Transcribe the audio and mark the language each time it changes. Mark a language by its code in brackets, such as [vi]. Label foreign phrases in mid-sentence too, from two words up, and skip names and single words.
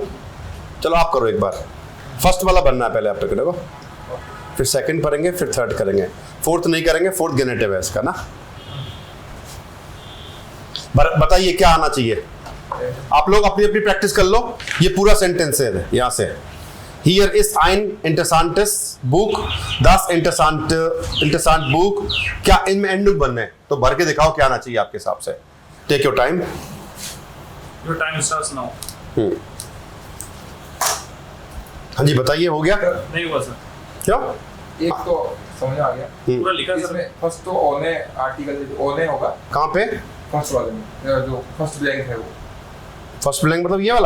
[hi] चलो आप करो एक बार, फर्स्ट वाला बनना है पहले आप टिकट को। फिर सेकंड पढ़ेंगे, फिर थर्ड करेंगे, फोर्थ नहीं करेंगे, फोर्थ गेनेटिव है इसका ना। बताइए क्या आना चाहिए, आप लोग अपनी अपनी प्रैक्टिस कर लो। ये पूरा सेंटेंस है यहाँ से, [en] here is [de] ein interessantes Buch, das interessant Buch, [hi] क्या इनमें एंडुक बनने हैं, तो भर के दिखाओ क्या आना चाहिए आपके हिसाब से। [en] Take your time. Your time starts now. [hi] हाँ जी बताइए, हो गया नहीं हुआ सर, क्या? एक तो समझ आ गया। पूरा लिखा सर। इसमें फर्स्ट तो [de] ohne Artikel [hi] ओने होगा कहाँ पे? फर्स्ट वाले में, जो फर्स्ट ब्लैंक है वो। फर्स्ट ब्लैंक मतलब ये वाला?